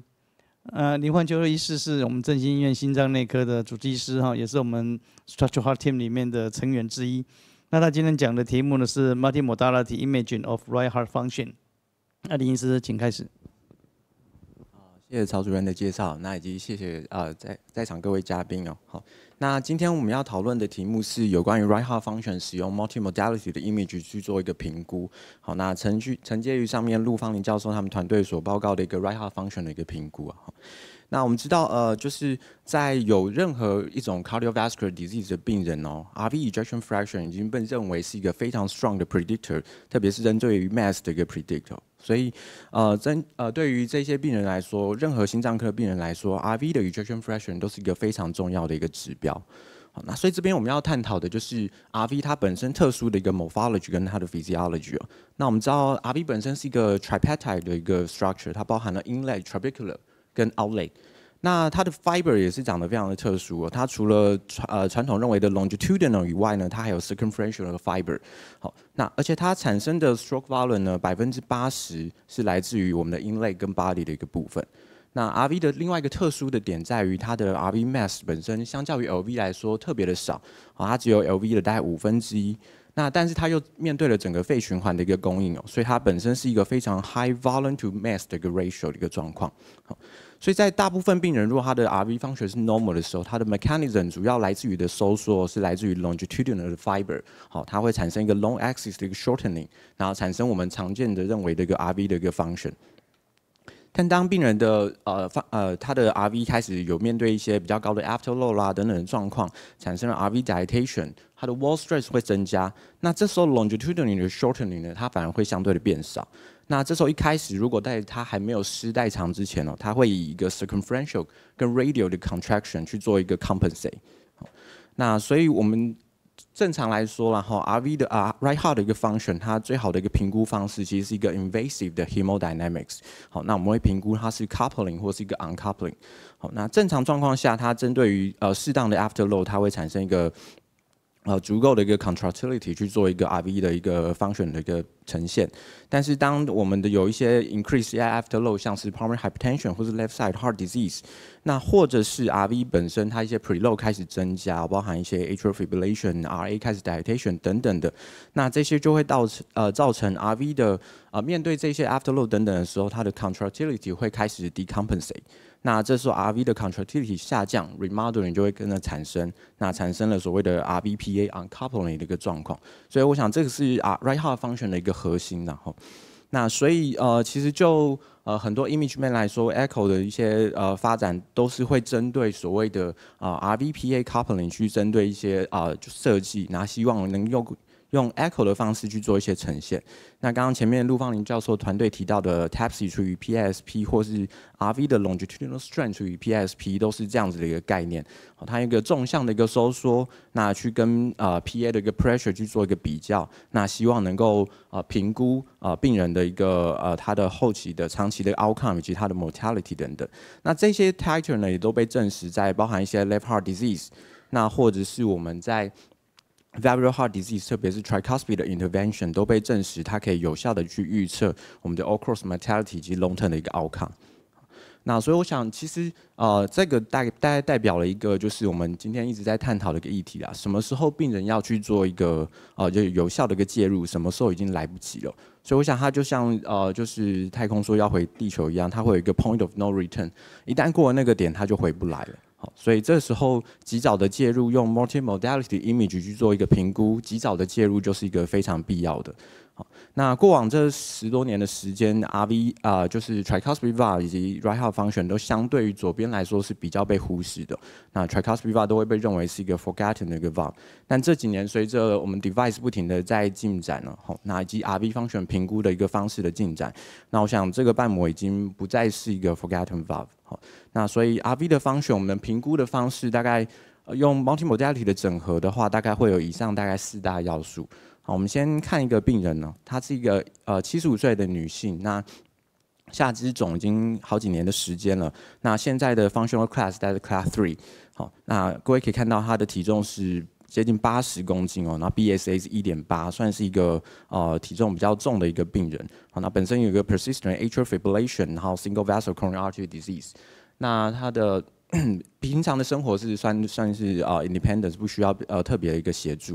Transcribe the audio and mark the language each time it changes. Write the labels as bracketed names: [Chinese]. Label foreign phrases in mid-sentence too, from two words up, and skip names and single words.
[Chinese] 林焕秋医师是我们振兴医院心脏内科的主治医师哈，也是我们 [English] Structural Heart Team [Chinese] 里面的成员之一。那他今天讲的题目呢是 Multimodality Imaging of Right Heart Function。那林医师，请开始。谢谢曹主任的介绍，那以及谢谢在场各位嘉宾哦。好，那今天我们要讨论的题目是有关于 [English] right heart function [Chinese] 使用 multimodality 的 image 去做一个评估。好，那承接于上面陆芳林教授他们团队所报告的一个 [English] right heart function [Chinese] 的一个评估啊。那我们知道，就是在有任何一种 [English] cardiovascular disease [Chinese] 的病人哦 ， [English] RV ejection fraction [Chinese] 已经被认为是一个非常 strong 的 predictor， 特别是针对于 mass 的一个 predictor。所以，对于这些病人来说，任何心脏科病人来说 ，RV 的 ejection fraction 都是一个非常重要的一个指标。好，那所以这边我们要探讨的就是 RV 它本身特殊的一个 morphology 跟它的 physiology 哦。那我们知道 RV 本身是一个 tripeptide 的一个 structure， 它包含了 inlet、trabecular 跟 outlet。那它的 fiber 也是长得非常的特殊哦，它除了传统认为的 longitudinal 以外呢，它还有 circumferential 的 fiber。好，那而且它产生的 [English] stroke volume [Chinese] 呢，80%是来自于我们的 inlet 跟 body 的一个部分。那 RV 的另外一个特殊的点在于它的 [English] RV mass [Chinese] 本身相较于 LV 来说特别的少，好，它只有 LV 的大概1/5。那但是它又面对了整个肺循环的一个供应哦，所以它本身是一个非常 [English] high volume to mass [Chinese] 的一个 ratio 的一个状况。好，所以在大部分病人，如果他的 [English] RV function [Chinese] 是 normal 的时候，它的 mechanism 主要来自于的收缩是来自于 longitudinal 的 fiber， 好，它会产生一个 [English] long axis [Chinese] 的一个 shortening， 然后产生我们常见的认为的一个 RV 的一个 function。但当病人的他的 RV 开始有面对一些比较高的 afterload 啦等等的状况，产生了 [English] RV dilatation， [Chinese] 它的 [English] wall stress [Chinese] 会增加。那这时候 longitudinal 的 shortening 呢，它反而会相对的变少。那这时候一开始，如果在它还没有失代偿之前哦，它会以一个 circumferential 跟 radial 的 contraction 去做一个 compensate。那所以我们正常来说啦，哈 ，RV 的 [English] right heart [Chinese] 的一个 function， 它最好的一个评估方式其实是一个 invasive 的 hemodynamics。好，那我们会评估它是 coupling 或是一个 uncoupling。好，那正常状况下，它针对于适当的 afterload， 它会产生一个足够的一个 contractility 去做一个 RV 的一个 function 的一个呈现。但是当我们的有一些 [English] increase afterload， [Chinese] 像是 [English] pulmonary hypertension [Chinese] 或是 [English] left side heart disease， [Chinese] 那或者是 RV 本身它一些 preload 开始增加，包含一些 [English] atrial fibrillation、 [Chinese] RA 开始 dilatation 等等的，那这些就会造成 RV 的面对这些 afterload 等等的时候，它的 contractility 会开始 decompensate。那这时候 RV 的 contractility 下降 ，remodeling 就会跟着产生，那产生了所谓的 [English] RVPA uncoupling [Chinese] 的一个状况。所以我想这个是 [English] right heart function [Chinese] 的一个核心，然后，那所以其实就很多 [English] image man [Chinese] 来说 ，echo 的一些发展都是会针对所谓的 [English] RVPA coupling [Chinese] 去针对一些就设计，然后希望能用 echo 的方式去做一些呈现。那刚刚前面陆芳林教授团队提到的 TAPSE 除以 PASP 或是 RV 的 [English] longitudinal strain [Chinese] 除以 PASP 都是这样子的一个概念。它有一个纵向的一个收缩，那去跟PA 的一个 pressure 去做一个比较，那希望能够评估病人的一个他的后期的长期的 outcome 以及他的 mortality 等等。那这些 titer 呢也都被证实在包含一些 [English] left heart disease， [Chinese] 那或者是我们在 [English] valvular heart disease， [Chinese] 特别是 tricuspid 的 intervention 都被证实它可以有效的去预测我们的 [English] all cause mortality [Chinese] 以及 [English] long term [Chinese] 的一个 outcome。那所以我想，其实这个大概代表了一个就是我们今天一直在探讨的一个议题啦。什么时候病人要去做一个就有效的一个介入，什么时候已经来不及了。所以我想它就像就是太空说要回地球一样，它会有一个 [English] point of no return， [Chinese] 一旦过了那个点，它就回不来了。好，所以这时候及早的介入，用 [English] multimodality image [Chinese] 去做一个评估，及早的介入就是一个非常必要的。好，那过往这10多年的时间 ，RV 就是 [English] tricuspid valve [Chinese] 以及 [English] right heart function [Chinese] 都相对于左边来说是比较被忽视的。那 [English] tricuspid valve [Chinese] 都会被认为是一个 forgotten 的一个 valve， 但这几年随着我们 device 不停的在进展了，那以及 [English] RV function [Chinese] 评估的一个方式的进展，那我想这个瓣膜已经不再是一个 [English] forgotten valve。 [Chinese] 好，那所以 RV 的function 我们评估的方式大概用 multimodality 的整合的话，大概会有以上大概4大要素。好，我们先看一个病人呢，她是一个75岁的女性，那下肢肿已经好几年的时间了，那现在的 [English] functional class [Chinese] 在 [English] Class 3。 [Chinese] 好，那各位可以看到她的体重是接近80公斤哦，那 BSA 是 1.8， 算是一个体重比较重的一个病人。好，那本身有一个 [English] persistent atrial fibrillation， [Chinese] 然后 [English] single vessel coronary artery disease。 [Chinese] 那他的平常的生活是算是independent， 不需要特别的一个协助。